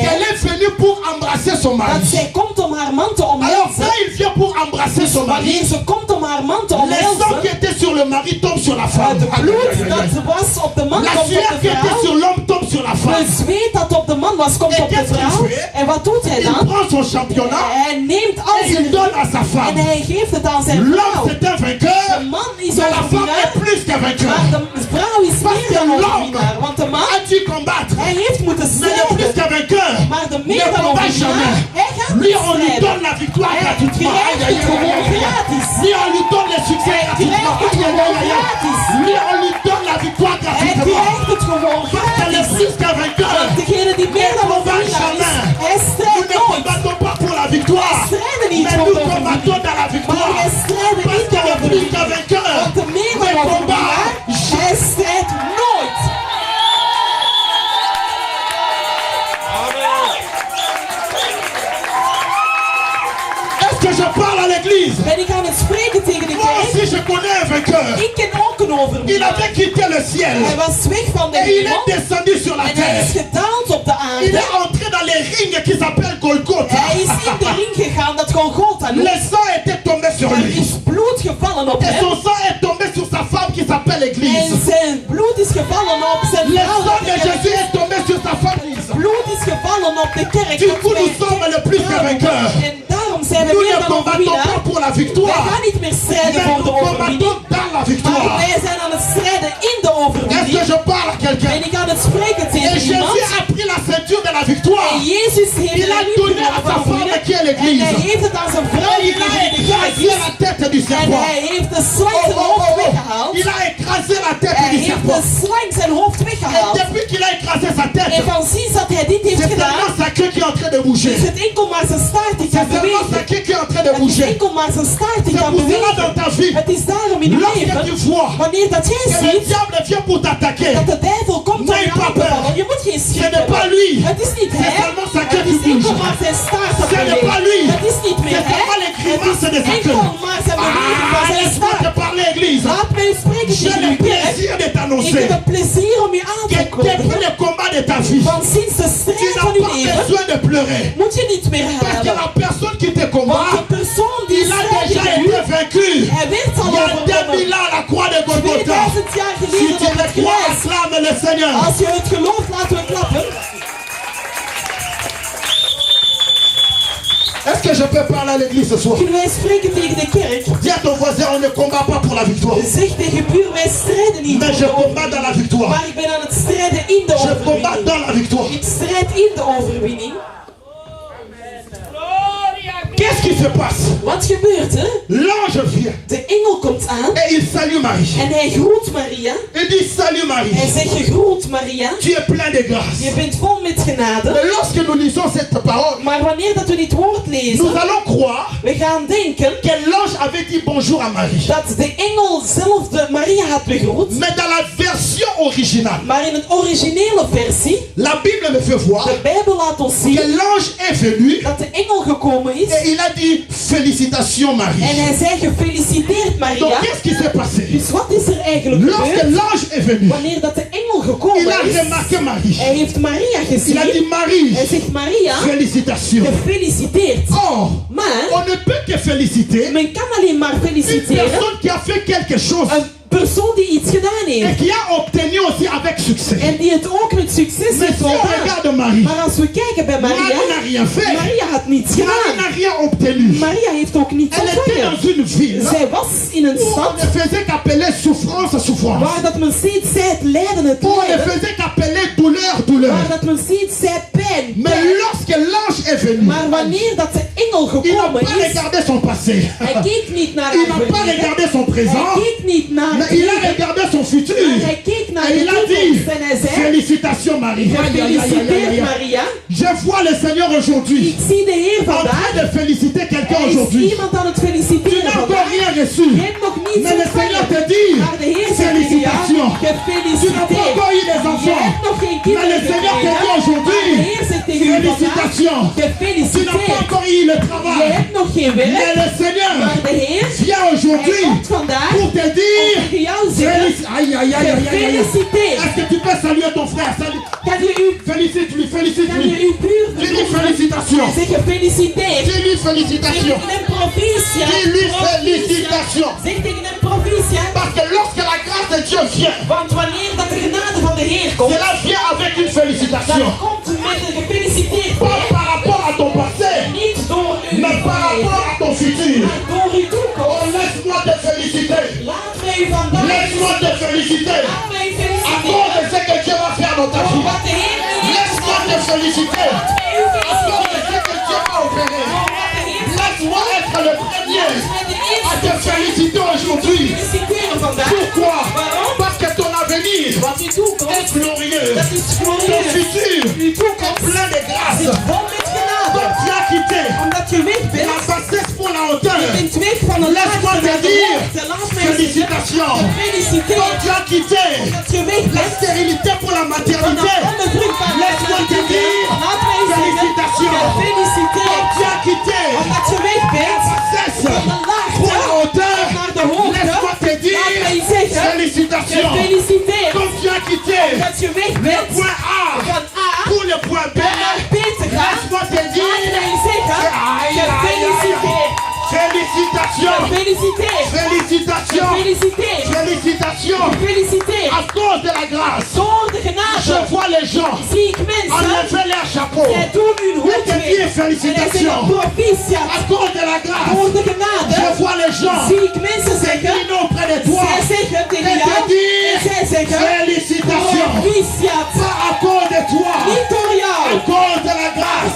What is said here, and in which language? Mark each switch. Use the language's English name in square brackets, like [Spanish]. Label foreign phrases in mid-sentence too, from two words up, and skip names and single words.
[French] qu'elle est venue pour embrasser son [Dutch] dat [French] mari. [Dutch] zij komt om haar man te [French] Alors [Dutch] omhelzen. [French] quand il vient pour embrasser son [Dutch] Wanneer [French] mari, [Dutch] ze komt om haar man te [French] le sang qui [Dutch] omhelzen, [French] était sur le mari tombe sur la femme. [Dutch] het bloed dat was op de man [French] La [Dutch] komt [French] sueur [Dutch] op [French] qui [Dutch] de [French] était [Dutch] vrouw. [French] sur l'homme tombe sur la femme. [Dutch] Het zweet dat op de man was komt En op de [French] qu'est-ce qu'il [Dutch] vrouw. [French] fait? [Dutch] En wat doet hij [French] Il [Dutch] dan? [French] prend son championnat [Dutch] Hij neemt al [French] et il [Dutch] zijn [French] donne à sa [Dutch] en [French] femme. [Dutch] hij geeft het aan zijn [French] L'homme [Dutch] vrouw. [French] c'est un vainqueur, [Dutch] De man is [French] mais la femme [Dutch] overwinnaar, [French] est plus qu'un vainqueur. [Dutch] maar de vrouw is [French] Parce [Dutch] meer [French] que [Dutch] dan [French] l'homme [Dutch] overwinnaar. Want de man, [French] a dû combattre, [Dutch] hij heeft moeten [French] mais le plus [Dutch] strijden. [French] qu'un vainqueur [Dutch] Maar de [French] ne [Dutch] meer dan [French] combat [Dutch] overwinnaar, [French] jamais. [Dutch] hij gaat [French] Lui, [Dutch] niet [French] on lui [Dutch] strijden. [French] donne la victoire [Dutch] Hij [French] gratuitement. [Dutch] krijgt Aïe, aïe, het aïe, gewoon aïe, aïe. gratis. [French] Lui, on lui donne le succès [Dutch] Hij [French] gratuitement. [Dutch] krijgt het Aïe, aïe, gewoon aïe, aïe. gratis. [French] Lui, on lui donne la victoire [Dutch] Hij [French] gratuitement. [Dutch] krijgt het gewoon [French] Parce que le [Dutch] gratis. [French] plus qu'un vainqueur, [Dutch] Want degene die meer dan [French] combat [Dutch] overwinnaar is, [French] jamais. [Dutch] hij [French] nous [Dutch] strijdt [French] ne [Dutch] nooit. [French] combattons pas pour la victoire, [Dutch] Strijden niet [French] mais [Dutch] voor [French] nous [Dutch] de overwinning. [French] combattons dans la [Dutch] Maar [French] victoire. [Dutch] wij strijden [French] Parce [Dutch] niet [French] que [Dutch] voor [French] le [Dutch] de [French] plus qu'un [Dutch] overwinning. [French] vainqueur [Dutch] Want de meer [French] ne [Dutch] dan [French] combat [Dutch] overwinnaar, hij strijdt nooit. [French] Est-ce que je parle à l'église? [Dutch] Ben ik aan het spreken tegen de [French] Moi [Dutch] kerk. [French] aussi je connais un vainqueur. [Dutch] Ik ken ook een [French] Il [Dutch] overwinnaar. [French] avait quitté le ciel [Dutch] Hij was weg van de [French] et il [Dutch] hemel [French] est descendu sur la [Dutch] en hij is [French] terre. [Dutch] gedaald op de [French] Il [Dutch] aarde. [French] est entré dans les rings qui s'appellent Golgotha. [Dutch] Hij is in de ring gegaan dat Golgotha [French] Le [Dutch] noemt. [French] sang était tombé sur [Dutch] Er [French] lui. [Dutch] is bloed gevallen op [French] Et [Dutch] hem. [French] son sang est tombé sur sa femme qui s'appelle [Dutch] En [French] l'église. [Dutch] zijn bloed is gevallen op zijn [French] Le [Dutch] vrouw. [French] sang de Jésus est tombé sur sa femme. [Dutch] Bloed is gevallen op de kerk. [French] Du coup, nous sommes le plus que vainqueurs. [Dutch] En daarom zijn we [French] Nous [Dutch] meer [French] ne [Dutch] dan [French] combattons pas [Dutch] overwinnaar. [French] pour la [Dutch] Wij [French] victoire, [Dutch] gaan niet meer strijden [French] mais [Dutch] voor [French] nous [Dutch] de overwinning. [French] combattons dans la [Dutch] Maar [French] victoire. [Dutch] wij zijn aan het strijden in de [French] Est-ce que [Dutch] overwinning. [French] je parle à quelqu'un? [Dutch] En ik ga het spreken [French] Et [Dutch] tegen [French] Jésus [Dutch] iemand. [French] a pris la ceinture de la victoire. [Dutch] En Jezus heeft [French] Il a [Dutch] een [French] donné à sa femme qui est [Dutch] en [French] l'église. [Dutch] hij heeft het aan zijn vrouw [French] Et il a [Dutch] gegeven die de kerk [French] écrasé [Dutch] is. [French] la tête du [Dutch] En [French] serpent. [Dutch] hij heeft de slang zijn hoofd weggehaald. [French] Il a écrasé la tête [Dutch] Hij [French] du [Dutch] heeft de [French] serpent. [Dutch] slang zijn hoofd [French] Et [Dutch] weggehaald. [French] depuis qu'il a écrasé sa tête, [Dutch] En van sinds dat hij dit heeft [French] c'est [Dutch] gedaan, [French] seulement sa queue qui est en train de bouger. [Dutch] is het enkel maar zijn staart die [French] C'est [Dutch] kan [French] seulement sa [Dutch] bewegen. [French] queue qui est en train de [Dutch] Het is [French] bouger. [Dutch] enkel maar zijn staart die [French] C'est [Dutch] kan [French] pour cela [Dutch] bewegen. [French] dans ta vie, [Dutch] Het is daarom in uw [French] lorsque tu [Dutch] leven, [French] vois [Dutch] wanneer dat jij [French] que le [Dutch] ziet [French] diable vient pour t'attaquer, [Dutch] dat de duivel komt om [French] N'aie [Dutch] je [French] pas [Dutch] aan te [French] peur. [Dutch] vallen, je moet geen [French] ce [Dutch] schrik [French] n'est pas [Dutch] hebben. [French] lui. [Dutch] Het is niet [French] C'est [Dutch] hij, [French] seulement sa queue [Dutch] het [French] qui [Dutch] is enkel [French] bouge. [Dutch] maar zijn staart dat [French] Ce n'est pas lui. [Dutch] beweegt. Het is niet meer [French] C'est seulement les [Dutch] hij, [French] grimaces [Dutch] het [French] de [Dutch] is [French] sa [Dutch] enkel [French] queue. [Dutch] maar zijn beweging van Ah, zijn [French] laisse-moi te [Dutch] staart. [French] parler, église. [Dutch] Laat mij spreken [French] J'ai [Dutch] tegen [French] le [Dutch] uw kerk. [French] plaisir de [Dutch] Ik [French] t'annoncer [Dutch] heb het plezier om je aan [French] que [Dutch] te [French] depuis [Dutch] kondigen [French] le combat de de ta vie, [Dutch] Want sinds de [French] tu [Dutch] strijd [French] n'as [Dutch] van uw [French] pas [Dutch] leven [French] besoin de pleurer. [Dutch] moet je niet meer [French] Parce que [Dutch] huilen. [French] la personne qui te [Dutch] Want [French] combat, [Dutch] de persoon die [French] il a [Dutch] strijdt [French] déjà [Dutch] tegen u, [French] été vaincu. [Dutch] hij werd al [French] Il y a 2000 [Dutch] overwonnen. [French] ans à la croix de Golgotha. [Dutch] 2000 jaar [French] Si [Dutch] geleden [French] tu [Dutch] op [French] le [Dutch] het [French] crois, [Dutch] kruis. [French] acclame le Seigneur. [Dutch] Als je het gelooft, laten we klappen. [French] Est-ce que je peux parler à l'église ce soir? [Dutch] Kunnen wij spreken tegen de kerk? [French] Dis à ton voisin, on ne combat pas pour la victoire. [Dutch] Zeg tegen buur, wij strijden niet [French] Mais [Dutch] voor [French] je [Dutch] de [French] combats dans la [Dutch] overwinning. [French] victoire. [Dutch] Maar ik ben aan het strijden in de [French] Je combats [Dutch] overwinning. [French] dans la victoire. [Dutch] Ik strijd in de overwinning. [French] Qu'est-ce qui se passe? [Dutch] Wat gebeurt er? [French] L'ange vient [Dutch] De engel komt aan [French] et il salue Marie. [Dutch] en hij groet Maria. [French] Il dit salut Marie, [Dutch] Hij zegt, gegroet Maria. [French] tu es plein de grâce. [Dutch] Je bent vol met genade. [French] Mais lorsque nous lisons cette parole, [Dutch] Maar wanneer dat we dit woord [French] nous [Dutch] lezen, [French] allons croire [Dutch] we gaan denken [French] que l'ange avait dit bonjour à Marie. [Dutch] dat de engel zelf de Maria had begroet. [French] Mais dans la version originale, [Dutch] Maar in een originele versie, [French] la Bible me fait voir [Dutch] de Bijbel laat ons zien [French] que l'ange est venu [Dutch] dat de engel gekomen is. [French] et il a dit félicitations Marie. [Dutch] En hij zei, gefeliciteerd [French] Donc [Dutch] Maria. [French] qu'est-ce qui s'est passé? [Dutch] Dus wat is er eigenlijk [French] Lorsque [Dutch] gebeurd? [French] l'ange est venu, [Dutch] Wanneer dat de engel [French] il [Dutch] gekomen [French] a [Dutch] is, [French] remarqué Marie. [Dutch] hij heeft Maria [French] Il a [Dutch] gezien. [French] dit Marie, [Dutch] Hij zegt, Maria, [French] félicitations. [Dutch] gefeliciteerd. [French] Or, [Dutch] Maar [French] on ne peut que féliciter [Dutch] men kan alleen maar [French] une [Dutch] feliciteren [French] personne qui a fait quelque chose [Dutch] een persoon die iets gedaan [French] et [Dutch] heeft. [French] qui a obtenu aussi avec succès. [Dutch] En die het ook met succes [French] Mais [Dutch] heeft [French] si on [Dutch] voldaan. [French] regarde Marie, [Dutch] Maar als we kijken bij [French] Marie [Dutch] Maria, [French] n'a rien fait. [Dutch] Maria had niets [French] Marie [Dutch] gedaan. [French] n'a rien obtenu. [Dutch] Maria heeft ook niets [French] Elle était [Dutch] ontvangen. [French] dans une ville [Dutch] Zij was in een [French] où on [Dutch] stad [French] ne faisait qu'appeler souffrance, souffrance. [Dutch] waar dat men steeds zei het lijden, het [French] Où on ne [Dutch] lijden. [French] faisait qu'appeler douleur, douleur. [Dutch] Waar dat men steeds zei pijn, [French] Mais [Dutch] pijn. [French] lorsque l'ange est venu, [Dutch] Maar wanneer dat de engel [French] il n'a [Dutch] gekomen [French] pas [Dutch] is, [French] regardé son passé. [Dutch] hij keek niet naar [French] Il [Dutch] haar [French] n'a pas [Dutch] verleden. [French] regardé son présent. [Dutch] Hij keek niet naar [French] Mais [Dutch] het [French] il a [Dutch] heden. [French] regardé son futur. [Dutch] Maar hij keek naar [French] Et [Dutch] de [French] il a dit, [Dutch] toekomst en hij zei, [French] félicitations Marie. Aïe, aïe, aïe, aïe, aïe, [Dutch] gefeliciteerd aïe. Maria. [French] Je vois le Seigneur aujourd'hui [Dutch] Ik zie de Heer [French] en train [Dutch] vandaag. [French] de féliciter quelqu'un [Dutch] Er is [French] aujourd'hui. [Dutch] iemand aan het [French] Tu [Dutch] feliciteren [French] n'as encore [Dutch] vandaag. [French] rien reçu. [Dutch] Je hebt nog niets [French] Mais le Seigneur te [Dutch] ontvangen. [French] dit, [Dutch] Maar de Heer zegt tegen jou, [French] félicitations. Tu n'as pas [Dutch] gefeliciteerd. [French] encore eu des [Dutch] Je [French] enfants. [Dutch] hebt nog geen [French] Mais [Dutch] kinderen [French] le Seigneur te dit [Dutch] gekregen. [French] aujourd'hui, [Dutch] Maar de Heer zegt tegen u vandaag, [French] félicitations. Tu n'as pas [Dutch] gefeliciteerd. [French] encore eu le [Dutch] Je [French] travail. [Dutch] hebt nog geen [French] Mais [Dutch] werk. [French] le Seigneur [Dutch] Maar de Heer, [French] vient [Dutch] hij [French] aujourd'hui [Dutch] komt vandaag [French] pour te [Dutch] om [French] dire, [Dutch] tegen jou zeggen, Aïe, aïe, aïe, aïe, aïe, aïe. gefeliciteerd. [French] Est-ce que tu peux saluer ton frère? Salut. [Dutch] Kan je uw, [French] Félicite-lui, [Dutch] kan je [French] félicite-lui. [Dutch] uw buur [French] Dis-lui [Dutch] verzoeken? [French] félicitations. [Dutch] Zeg gefeliciteerd. [French] Dis-lui [Dutch] Zeg [French] félicitations. [Dutch] tegen hem proficiat. [French] Dis-lui [Dutch] Proficiat. [French] félicitations. [Dutch] Zeg tegen hem proficiat. [French] Parce que lorsque la grâce de Dieu vient, [Dutch] Want wanneer dat de genade van de Heer komt, [French] cela vient avec une [Dutch] dan [French] félicitation. [Dutch] komt het met een gefeliciteerd. [French] Pas par rapport à ton passé, [Dutch] Niet door uw [French] mais par rapport à ton futur. [Dutch] maar door uw Oh, toekomst. [French] laisse-moi te féliciter. [Dutch] Laat mij u vandaag, [French] Laisse-moi te féliciter. [Dutch] laat mij u [French] À cause de [Dutch] feliciteren. [French] ce que Dieu va faire dans ta [Dutch] Voor [French] vie. [Dutch] wat de Heer nu heeft [French] Laisse-moi te féliciter. [Dutch] Laat mij u [French] À cause de [Dutch] feliciteren. [French] ce que Dieu va opérer. [Dutch] Voor wat de Heer [French] Laisse-moi être le premier [Dutch] met de [French] à te [Dutch] eerste [French] féliciter aujourd'hui. [Dutch] feliciteren vandaag. [French] Pourquoi? [Dutch] Waarom? [French] Parce que ton avenir [Dutch] Want uw toekomst, [French] est glorieux. [Dutch] dat is [French] Ton [Dutch] glorieus. [French] futur [Dutch] Uw toekomst [French] plein de grâce. [Dutch] zit vol met genade. [French] Donc tu as quitté [Dutch] Omdat je weg [French] la [Dutch] bent, [French] bassesse pour la hauteur. [Dutch] je bent weg van de [French] Laisse-moi [Dutch] laagste [French] te [Dutch] naar de [French] dire, [Dutch] hoogte. Laat mij zeggen, [French] félicitations. Donc [Dutch] gefeliciteerd. [French] tu as quitté [Dutch] Dat je weg [French] la [Dutch] bent [French] stérilité pour la [Dutch] van de [French] maternité. [Dutch] onbevruchtbare [French] Laisse-moi te dire, [Dutch] Laat mij zeggen, [French] félicitations. Donc [Dutch] gefeliciteerd. [French] tu as quitté [Dutch] Omdat je weg bent [French] la bassesse [Dutch] van de [French] pour la [Dutch] laagste [French] hauteur. [Dutch] naar de hoogte. [French] Laisse-moi te [Dutch] Laat [French] dire, [Dutch] mij zeggen, [French] félicitations. [Dutch] gefeliciteerd. [French] Donc tu as quitté [Dutch] Dat je weg [French] le [Dutch] bent [French] point A [Dutch] van A [French] pour le point B. [Dutch] naar B te gaan. [French] Laisse-moi te [Dutch] Laat [French] dire, [Dutch] mij zeggen, aïe, aïe, aïe, gefeliciteerd. [French] félicitations. [Dutch] Gefeliciteerd. [French] Félicitations. [Dutch] Gefeliciteerd. [French] Félicitations. [Dutch] Gefeliciteerd. [French] À cause de la grâce, [Dutch] Door de [French] je [Dutch] genade [French] vois les gens [Dutch] zie ik mensen, [French] enlever leur chapeau. [Dutch] zij doen hun [French] Et [Dutch] hoed [French] te [Dutch] weg. [French] dire [Dutch] En zij zeggen [French] félicitations. À [Dutch] proficiat. [French] cause de la grâce, [Dutch] Door de [French] je [Dutch] genade [French] vois les gens [Dutch] zie ik mensen zeggen, [French] s'incliner auprès de toi. [Dutch] zij zeggen tegen [French] Et te [Dutch] jou, en [French] dire [Dutch] zij zeggen [French] félicitations. [Dutch] proficiat. [French] Pas à cause de toi, [Dutch] Niet door [French] à [Dutch] jou, [French] cause de la grâce,